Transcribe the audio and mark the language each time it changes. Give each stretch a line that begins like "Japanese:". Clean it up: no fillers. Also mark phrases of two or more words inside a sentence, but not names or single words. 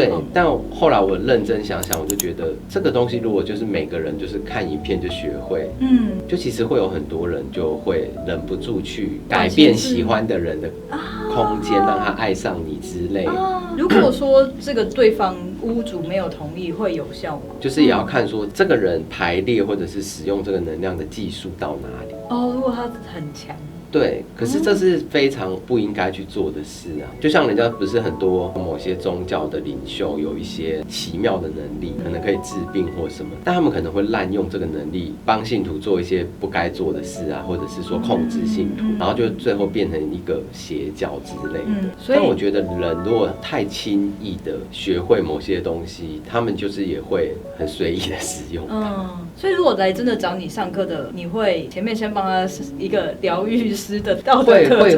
Chinese: 對，但後來我認真想想，我就覺得這個東西如果就是每個人就是看影片就學會，就其實會有很多人就會忍不住去改變喜歡的人的空間，讓他愛上你之類。如果說這個對方屋主沒有同意，會有效嗎？就是也要看說這個人排列或者是使用這個能量的技術到哪裡。哦，如果他很強。對，可是這是非常不應該去做的事啊！就像人家不是很多某些宗教的領袖有一些奇妙的能力，可能可以治病或什麼，但他們可能會濫用這個能力幫信徒做一些不該做的事啊，或者是說控制信徒，然後就最後變成一個邪教之類的。但我覺得人如果太輕易的學會某些東西，他們就是也會很隨意的使用。所以如果來真的找你上課的，你會前面先幫他一個療癒的道德課程